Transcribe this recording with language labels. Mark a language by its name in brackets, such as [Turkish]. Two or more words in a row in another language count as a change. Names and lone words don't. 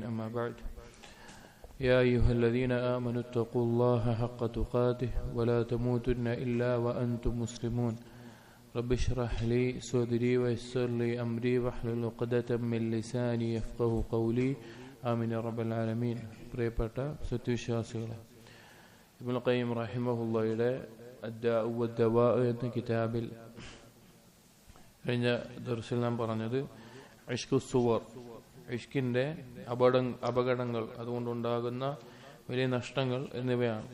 [Arabic] أما بعد يا أيها الذين آمنوا اتقوا الله حق تقاته ولا تموتن إلا وأنتم مسلمون رب اشرح لي صدري ويسر لي أمري واحلل عقدة من لساني يفقه قولي آمين يا رب العالمين [Malayalam] പ്രിയപ്പെട്ട സത്യവിശ്വാസികളെ ഇബ്നുൽ ഖയ്യിം റഹിമഹുള്ളയുടെ അദ്ദാഉ വദ്ദവാ എന്ന കിതാബിൽ കഴിഞ്ഞ ദർസിൽ നാം പറഞ്ഞത് ഇഷ്ഖുസ്സുവർ ഇഷ്കിന്റെ അപകടങ്ങൾ അതുകൊണ്ടുണ്ടാകുന്ന വലിയ നഷ്ടങ്ങൾ എന്നിവയാണ്.